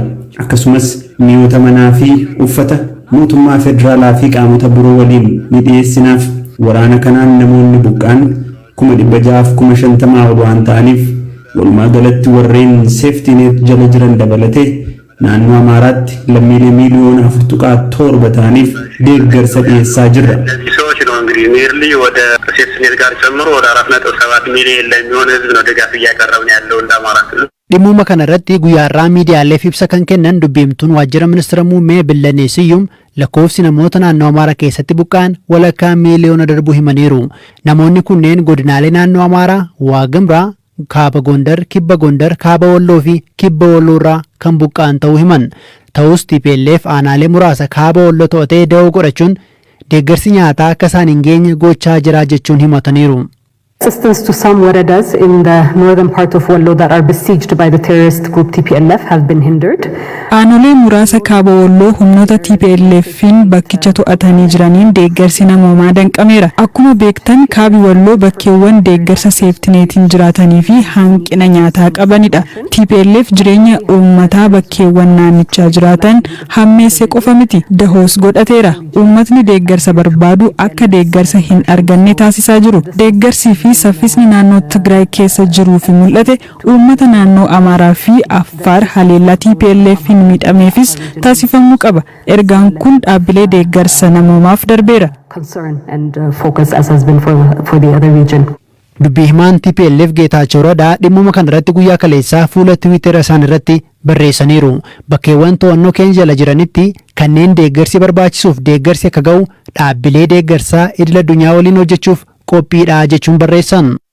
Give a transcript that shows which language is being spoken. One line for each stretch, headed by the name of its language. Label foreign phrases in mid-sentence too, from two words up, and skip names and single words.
Oromo: Akkasumas mi'oota manaa fi uffata mootummaa federaalaa fi qaamota biroo waliin ni dhiyeessinaaf. Waraana kanaan namoonni buqqaan 650,000 ol waan ta'aniif walumaa galatti warreen seeftiineet jala jiran dabalatee naannoo Amaaraatti lammiilee miiliyoona 4.7 ta'aniif deeggarsa dhiyeessaa jirra.
Amharic: ሰዎች ነው እንግዲህ ኒርሊ ወደ ሴፍቲኔት ጋር ጨምሮ ወደ 4.7 ሚሊዮን ለሚሆን ህዝብ ነው ድጋፍ እያቀረብን ያለው እንደ አማራ ክልል።
Oromo: Dhimma kanarratti guyyaarraa miidiyaaleef ibsa kan kennan dubbiimtuun waajjira ministeera muummee Billanee Siyyum lakkoofsi namoota naannoo Amaaraa keessatti buqqaan walakkaa miiliyoona darbuu himaniiru. Namoonni kunneen godinaalee naannoo Amaaraa, Waagimraa, Kaaba Gondar, Kibba Gondar, Kaaba Walloo fi Kibba Walloorraa kan buqqaan ta'uu himan. Ta'us TPLF aanaalee muraasa Kaaba Walloo to'atee da'oo godhachuun deeggarsi nyaataa akka isaan hin geenye gochaa jira jechuun himataniiru.
English: Assistance to some waradas in the northern part of Wallo that are besieged by the terrorist group TPLF have been hindered.
Oromo: Aanolee muraasa kaaba Walloo humnoota TPLF'n bakkicha to'atanii jiraniin deeggarsi namoomaa danqameera. Akkuma beektan kaabi Walloo bakkeewwan deeggarsa seeftineetiin jiraatanii fi hanqina nyaataa qabanidha. TPLF jireenya uummataa bakkeewwan naannichaa jiraatan hammeesse qofa miti dahoos godhateera. Uummatni deeggarsa barbaadu akka deeggarsa hin arganne taasisaa jiru. Deeggarsi fi saffisni naannoo Tigraay keessa jiruu fi mul'ate uummata naannoo Amaaraa fi Affaar haleellaa TPLF'n miidhameefis taasifamuu qaba. Ergaan kun dhaabbilee deeggarsa namoomaaf darbeera.
English: Concern and focus as has been for the other region.
Oromo: Dubbii himaan TPLF Geetaachoo Radaa dhimma kanarratti guyyaa kaleessaa fuula Tiwiitara isaan irratti barreessaniiru. Bakkeewwan to'annoo keenya jala jiranitti kanneen deeggarsi barbaachisuuf deeggarsi akka ga'u dhaabbilee deeggarsaa idil addunyaa waliin hojjechuuf qophiidha jechuun barreessan.